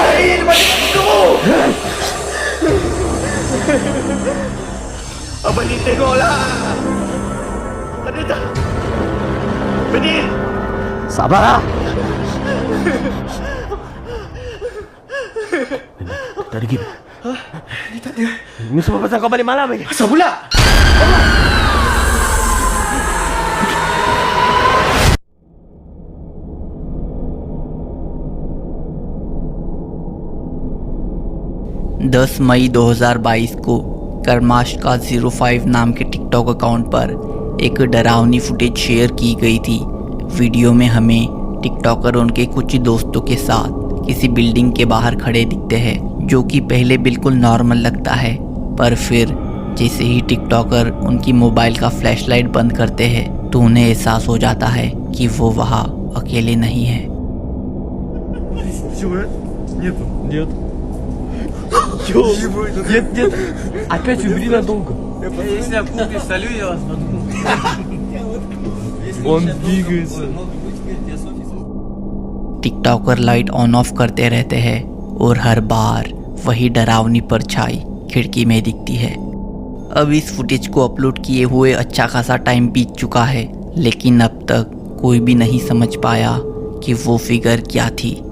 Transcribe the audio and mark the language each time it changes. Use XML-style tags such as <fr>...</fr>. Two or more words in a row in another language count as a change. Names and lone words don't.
<ms>Abang Aidil dekat situ. Abang Aidil tengoklah. Ada tak? Abang Aidil. Sabarlah. Tak ada, Gib. Dia tak ada. Ini semua pasal kau balik malam ni. Asal pula?</ms> <hi>मई 2022 को कर्माश का 05 नाम के</hi> <en>TikTok account</en> <hi>पर एक डरावनी फुटेज शेयर की गई थी। वीडियो में हमें टिकटॉकर उनके कुछ दोस्तों के साथ किसी बिल्डिंग के बाहर खड़े दिखते हैं जो कि पहले बिल्कुल नॉर्मल लगता है, पर फिर जैसे ही टिकटॉकर उनकी मोबाइल का फ्लैशलाइट बंद करते हैं तो उन्हें एहसास हो जाता है कि वो वहाँ अकेले नहीं है।</hi> <ru>Нет. Опять убери надолго. Если я куплю, солю я вас. Он двигается.</ru> <hi>टिकटॉकर</hi> <en>light on off</en> <hi>करते रहते हैं और हर बार वही डरावनी परछाई खिड़की में दिखती है। अब इस फुटेज को अपलोड किए हुए अच्छा खासा टाइम बीत चुका है, लेकिन अब तक कोई भी नहीं समझ पाया कि वो फिगर क्या थी।</hi>